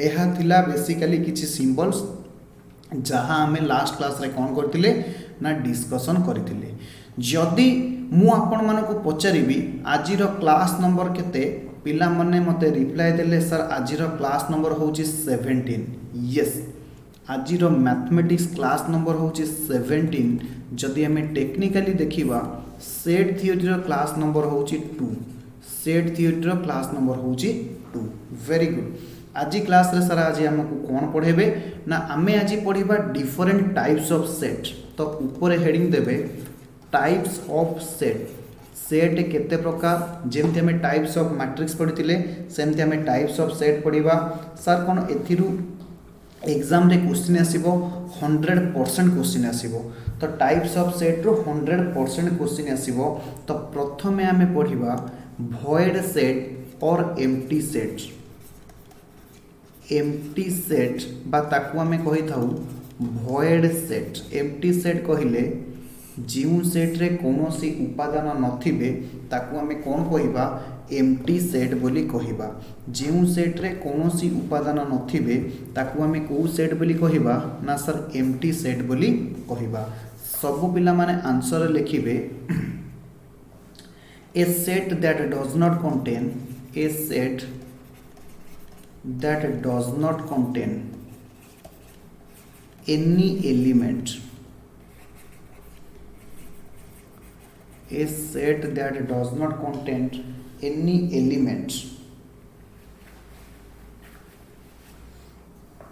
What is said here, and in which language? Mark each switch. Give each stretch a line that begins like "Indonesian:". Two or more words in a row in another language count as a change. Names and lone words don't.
Odia: ଏହା ଥିଲା ବେସିକଲି କିଛି ସିମ୍ବଲ୍ସ ଯାହା ଆମେ
English: last class
Odia: ରେ କ'ଣ କରିଥିଲେ ନା ଡିସକସନ କରିଥିଲେ। ଯଦି ମୁଁ ଆପଣ ମାନଙ୍କୁ ପଚାରିବି ଆଜିର
English: class number
Odia: କେତେ ପିଲା ମାନେ ମତେ ରିପ୍ଲାଇ ଦେଲେ ସାର୍ ଆଜିର
English: class number
Odia: ହେଉଛି 17।
English: यस आजिरो mathematics class number
Odia: ହେଉଛି 17। ଯଦି ଆମେ ଟେକ୍ନିକାଲି ଦେଖିବା
English: set theory
Odia: ର
English: class number
Odia: ହେଉଛି 2।
English: set theory
Odia: ର
English: class number
Odia: ହେଉଛି 2।
English: very good.
Odia: ଆଜି କ୍ଲାସ ରେ ସାର୍ ଆଜି ଆମକୁ କ'ଣ ପଢ଼େଇବେ ନା ଆମେ ଆଜି ପଢ଼ିବା
English: different types of set.
Odia: ତ ଉପରେ ହେଡିଂ ଦେବେ
English: types of set.
Odia: ସେଟ କେତେ ପ୍ରକାର ଯେମିତି ଆମେ
English: types of matrix
Odia: ପଢ଼ିଥିଲେ ସେମିତି ଆମେ
English: types of set
Odia: ପଢ଼ିବା। ସାର୍ କ'ଣ ଏଥିରୁ ଏଗଜାମ ରେ କ୍ୱେଶ୍ଚନ ଆସିବ 100% କ୍ୱେଶ୍ଚନ ଆସିବ।
English: तो types of set
Odia: ର 100% କ୍ୱେଶ୍ଚନ ଆସିବ। ତ ପ୍ରଥମେ ଆମେ ପଢ଼ିବା
English: void set
Odia: ଆଉ
English: empty set. empty set
Odia: ବା ତାକୁ ଆମେ କହି ଥାଉ
English: void set. empty set
Odia: କହିଲେ ଯେଉଁ ସେଟ ରେ କୌଣସି ଉପାଦାନ ନଥିବ ତାକୁ ଆମେ କ'ଣ କହିବା
English: empty set
Odia: ବୋଲି କହିବା। ଯେଉଁ ସେଟ ରେ କୌଣସି ଉପାଦାନ ନଥିବ ତାକୁ ଆମେ କେଉଁ ସେଟ ବୋଲି କହିବା ନା ସାର୍
English: empty set
Odia: ବୋଲି କହିବା। ସବୁ ପିଲା ମାନେ ଆନସର ଲେଖିବେ
English: a set that does not contain a set that does not contain any element. A set that does not contain any element